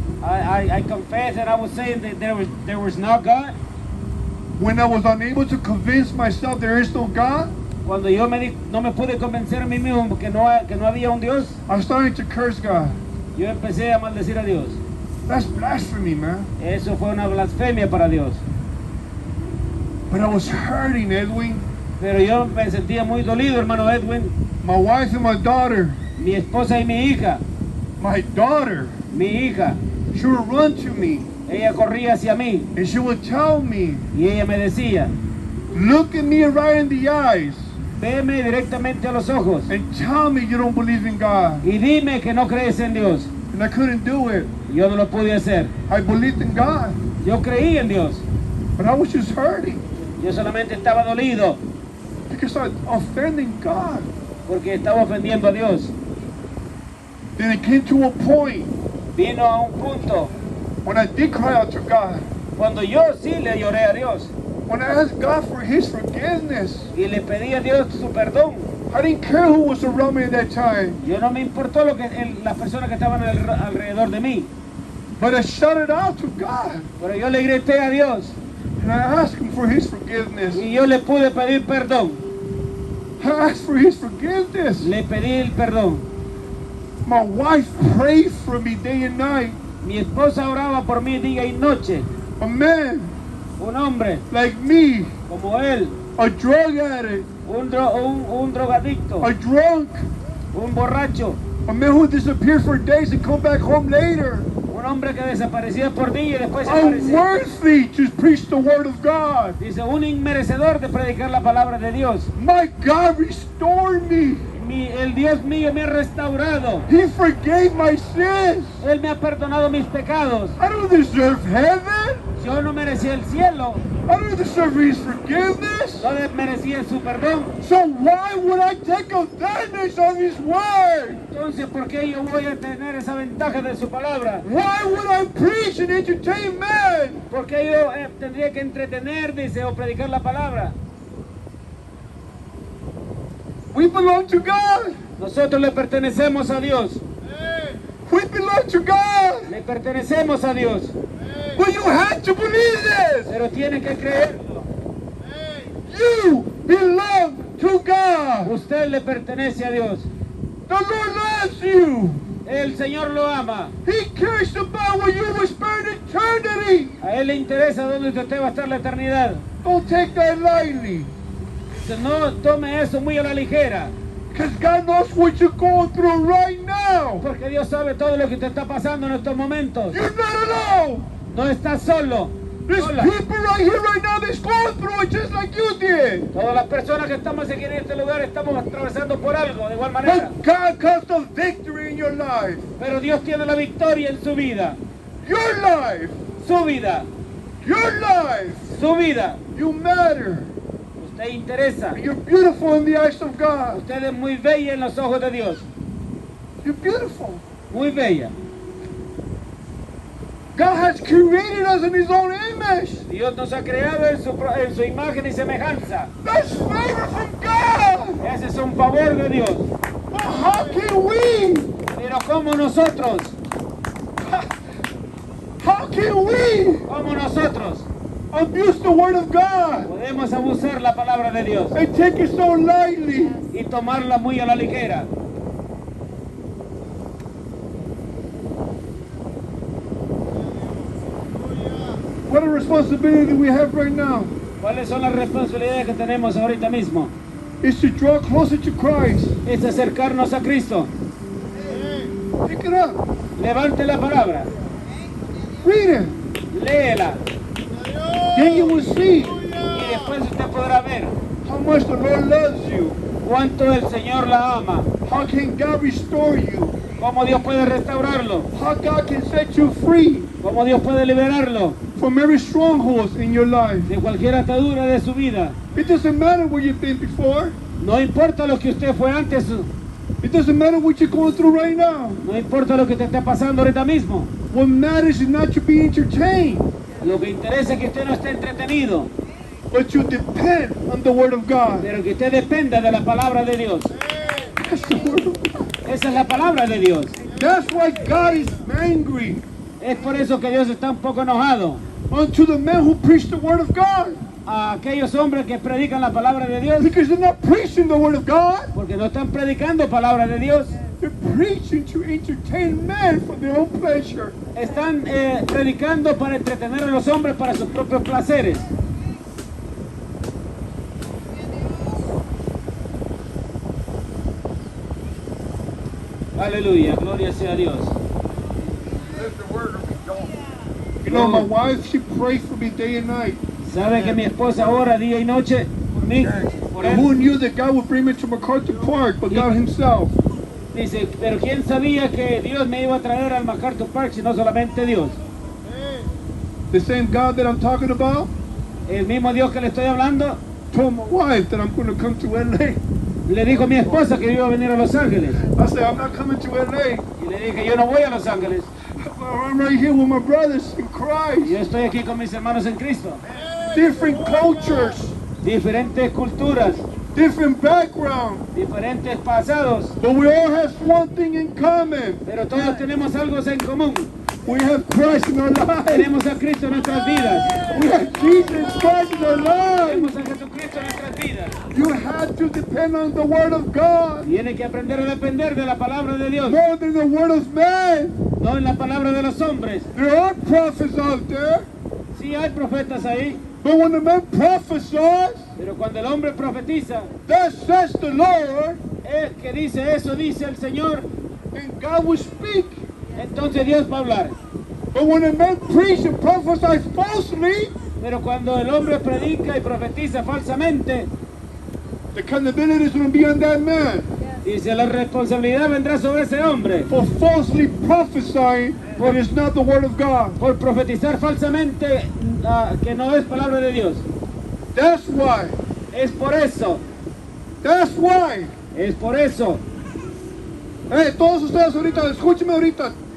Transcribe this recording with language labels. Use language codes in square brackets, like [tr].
[en] I confessed and I was saying that there was no God. When I was unable to convince myself there is no God, [es] Cuando yo no me pude convencer a mí mismo que no había un Dios, [en] I started to curse God. [es] yo empecé a maldecir a Dios. [en] That's blasphemy, man. [es] Eso fue una blasfemia para Dios. [en] But I was hurting, Edwin. [es] Pero yo me sentía muy dolido, hermano Edwin. [en] My wife and my daughter. [es] Mi esposa y mi hija. [en] My daughter, [es] Mi hija. [en] she would run to me [es] Ella corría hacia mí [en] and she would tell me, [es] y ella me decía, [en] look at me right in the eyes [es] veme directamente a los ojos [en] and tell me you don't believe in God. [es] y dime que no crees en Dios. [en] And I couldn't do it. [es] Yo no lo pude hacer. [en] I believed in God, [es] Yo creí en Dios. [en] but I was just hurting [es] Yo solamente estaba dolido [en] because I was offending God. [es] porque estaba ofendiendo a Dios. [en] Then it came to a point [es] Vino a un punto [en] when I did cry out to God. [es] cuando yo sí le lloré a Dios [en] When I asked God for His forgiveness. [es] y le pedí a Dios su perdón. [en] I didn't care who was around me at that time, [es] Yo no me importó las personas que estaban alrededor de mí, [en] but I shouted out to God [es] pero yo le grité a Dios [en] and I asked Him for His forgiveness. [es] y yo le pude pedir perdón. [en] I asked for His forgiveness. [es] Le pedí el perdón. [en] My wife prayed for me day and night. [es] Mi esposa oraba por mí día y noche. [en] A man [es] Un hombre [en] like me, [es] como él, [en] a drug addict, [es] un drogadicto, [en] a drunk, [es] un borracho, [en] a man who disappeared for days and come back home later, [es] un hombre que desaparecía por días y después se aparecía. [en] unworthy to preach the word of God. [es] Dice, un inmerecedor de predicar la palabra de Dios. [en] My God restored me. [es] El Dios mío me ha restaurado. [en] He forgave my sins. [es] Él me ha perdonado mis pecados. [en] I don't deserve heaven. [es] Yo no merecía el cielo. [en] I don't deserve His forgiveness. [es] No merecía su perdón. [en] So why would I take advantage of His word? [es] Entonces, ¿por qué yo voy a tener esa ventaja de su palabra? [en] Why would I preach and entertain men? [es] ¿Por qué yo tendría que entretener, dice, o predicar la palabra? [en] We belong to God. [es] Nosotros le pertenecemos a Dios. [en] We belong to God. [es] Le pertenecemos a Dios. [en] But you have to believe this. [es] Pero tiene que creerlo. [en] You belong to God. [es] Usted le pertenece a Dios. [en] The Lord loves you. [es] El Señor lo ama. [en] He cares about where you will spend eternity. [es] A Él le interesa dónde usted va a estar la eternidad. [en] Don't take that lightly. [es] No tome eso muy a la ligera. [en] Because God knows what you're going through right now. [es] Porque Dios sabe todo lo que te está pasando en estos momentos. [en] You're not alone. [es] No estás solo. [en] There's [es] Sola. [en] people right here right now that's going through it just like you did. [es] Todas las personas que estamos aquí en este lugar estamos atravesando por algo de igual manera. [en] But God comes to victory in your life. [es] Pero Dios tiene la victoria en su vida. [en] Your life. [es] Su vida. [en] Your life. [es] Su vida. [en] You matter. [es] Usted interesa. [en] You're beautiful in the eyes of God. [es] Usted es muy bella en los ojos de Dios. [en] You're beautiful. [es] Muy bella. [en] God has created us in His own image. [es] Dios nos ha creado en su imagen y semejanza. [en] That's favor from God. [es] Ese es un favor de Dios. [en] But how can we? [es] Pero como nosotros, [en] How can we [es] como nosotros [en] abuse the word of God [es] podemos abusar la palabra de Dios [en] and take it so lightly? [es] y tomarla muy a la ligera. [en] What a responsibility we have right now [es] ¿Cuáles son las responsabilidades que tenemos ahorita mismo? [en] is to draw closer to Christ. [es] Es acercarnos a Cristo. [en] Pick it up. [es] Levante la palabra, [en] Read it. [es] léela [en] Then you will see [es] y después usted podrá ver [en] how much the Lord loves you. [es] cuánto el Señor la ama, [en] How can God restore you? [es] cómo Dios puede restaurarlo, [en] How God can set you free [es] cómo Dios puede liberarlo [en] from every stronghold in your life. [es] de cualquier atadura de su vida. [en] It doesn't matter where you've been before. [es] No importa lo que usted fue antes, [en] It doesn't matter what you're going through right now. [es] no importa lo que te esté pasando ahorita mismo. [en] What matters is not to be entertained, [es] Lo que interesa es que usted no esté entretenido, [en] but you depend on the Word of God. [es] pero que usted dependa de la palabra de Dios. [en] That's the Word of God. [es] Esa es la palabra de Dios. [en] That's why God is angry [es] Es por eso que Dios está un poco enojado [en] unto the men who preach the Word of God. [es] a aquellos hombres que predican la palabra de Dios, [en] Because they're not preaching the Word of God. [es] porque no están predicando palabra de Dios, [en] They're preaching to entertain men for their own pleasure. [es] están predicando para entretener a los hombres para sus propios placeres. Aleluya, gloria sea a Dios. [en] You know, my wife, she prays for me day and night. [es] Sabe que mi esposa ora día y noche por mí, por [en] And who [es] él. [en] knew that God would bring me to MacArthur Park, but God Himself? [es] Dice, pero quién sabía que Dios me iba a traer al MacArthur Park, si no solamente Dios. [en] The same God that I'm talking about [es] El mismo Dios que le estoy hablando [en] told my wife that I'm going to come to LA. [es] le dijo a mi esposa que yo iba a venir a Los Ángeles. [en] I said, I'm not coming to LA. [es] Y le dije, yo no voy a Los Ángeles. [en] I'm right here with my brothers in Christ. [es] Yo estoy aquí con mis hermanos en Cristo. [en] Different cultures, [es] Diferentes culturas, [en] different backgrounds, [es] diferentes pasados, [en] but we all have one thing in common. [es] pero todos tenemos algo en común. [en] We have Christ in our lives. [es] Tenemos a Cristo en nuestras vidas. [en] We have Jesus Christ in our lives. [es] Tenemos a Jesucristo en nuestras vidas. [en] You have to depend on the Word of God [es] Tiene que aprender a depender de la palabra de Dios, [en] more than the Word of man. [es] no en la palabra de los hombres. [en] There are prophets out there, [es] Sí hay profetas ahí, [en] but when the man prophesies, [es] pero cuando el hombre profetiza, [en] thus says the Lord, [es] que dice eso, dice el Señor, [en] and God will speak. [es] entonces Dios va a hablar. [en] But when a man preach and prophesies falsely, [es] Pero cuando el hombre predica y profetiza falsamente, [en] the accountability is going to be on that man [es] dice la responsabilidad vendrá sobre ese hombre [en] for falsely prophesying what is not the word of God. [es] por profetizar falsamente que no es palabra de Dios. [en] That's why. [es] Es por eso, [en] That's why. [es] es por eso. Hey, todos ustedes ahorita, escúcheme ahorita.